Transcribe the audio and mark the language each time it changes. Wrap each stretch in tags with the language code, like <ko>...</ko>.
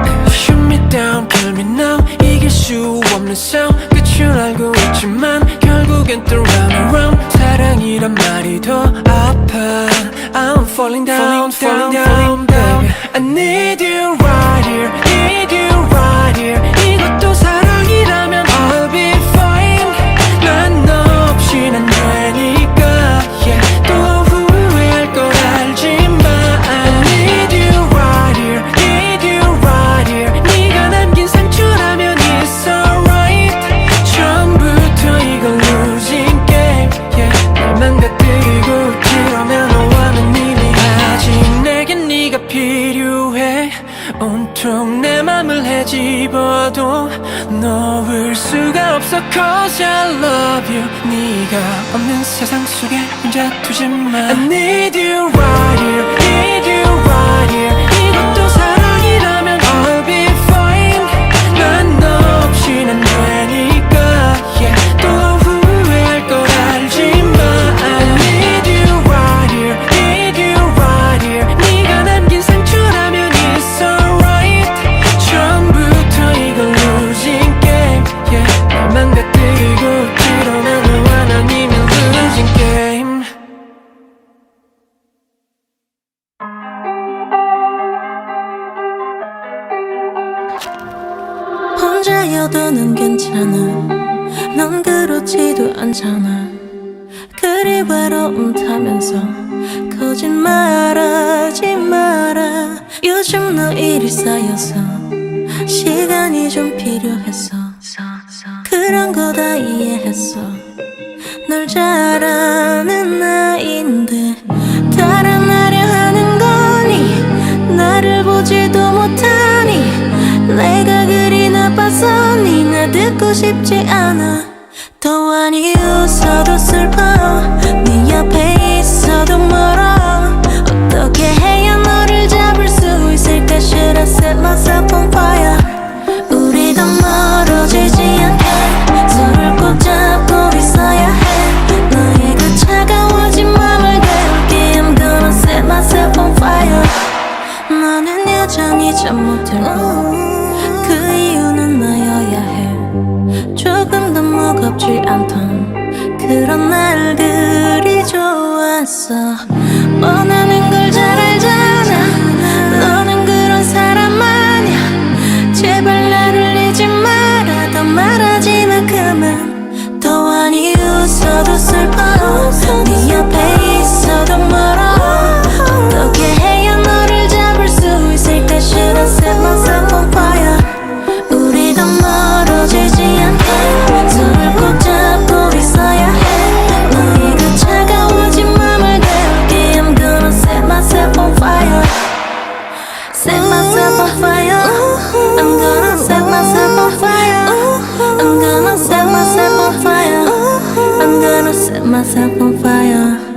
<en>Shoot me down, kill me now.</en> <ko>이길 수 없는 싸움. 끝을 알고 있지만 결국엔 또</ko> <en>round and round.</en> <ko>사랑이란 말이 더 아파.</ko> <en>I'm falling down, falling down, baby. I need you right here, need you right here.</en> <ko>이것도 사랑이라면</ko> <en>I'll be fine.</en> <ko>난 너 없인 안 되니까, yeah. 또 후회할 걸 알지만</ko> <en>I need you right here, need you right here.</en> <ko>네가 남긴 상처라면</ko> <en>it's alright.</en> <ko>처음부터 이건</ko> <en>losing game,</en> <ko>yeah. 날 망가뜨리고 그러면 너와는 이미 아직 내겐 네가 필요해. 온통 내 맘을 헤집어도 놓을 수가 없어</ko> <en>cause I love you.</en> <ko>네가 없는 세상 속에 혼자 두지 마.</ko> <en>I need you right here, need you right here.</en> <ko>이것도 사랑이라면</ko> <en>I'll be fine.</en> <ko>난 너 없인 안 되니까, yeah. 또 후회할 걸 알지만</ko> <en>I need you right here, need you right here.</en> <ko>네가 남긴 상처라면</ko> <en>it's alright.</en> <ko>처음부터 이건</ko> <en>losing game,</en> <ko>yeah. 날 망가뜨리고 드러나 너와 난 이미</ko> <en>losing game.</en> <ko>혼자여도 난 괜찮아. 넌 그렇지도 않잖아. 그리 외로움 타면서 거짓말하지 마라. 요즘 너 일이 쌓여서 시간이 좀 필요했어. 그런 거 다 이해했어. 널 잘 아는 나인데 달아나려 하는 거니 나를 보지도 못하니 내가 그리 나빠서 니 나 듣고 싶지 않아. 더 많이 웃어도 슬퍼 네 옆에 있어도 멀어. 어떻게 해야 너를 잡을 수 있을까.</ko> <en>Should I set myself on fire.</en> <ko>우리 더 멀어지지 않게 서로를 꼭 잡고 있어야 해. 너의 그 차가워진 맘을 깨울게.</ko> <en>I'm gonna set myself on fire.</en> <ko>너는 여전히 잠 못 들고 그 이유는 나여야 해. 조금 더 무겁지 않던 그런 날들이 좋았어. 원하는 걸 잘 알잖아. 너는 그런 사람 아냐. 제발 나를 잊지 마라. 더 말하지 마 그만. 더 많이 웃어도 슬퍼 네 옆에 있어도 멀어. 어떻게 해야 너를 잡을 수 있을까.</ko> <en>Should I set myself on fire.</en> <ko>우리 더 멀어지지 않게 손을 꼭 잡고 있어야 해. 너의 그 차가워진 맘을 깨울게.</ko> <en>I'm gonna set myself on fire. Set myself on fire. I'm gonna set myself on fire. I'm gonna set myself on fire. I'm gonna set myself on fire.</en>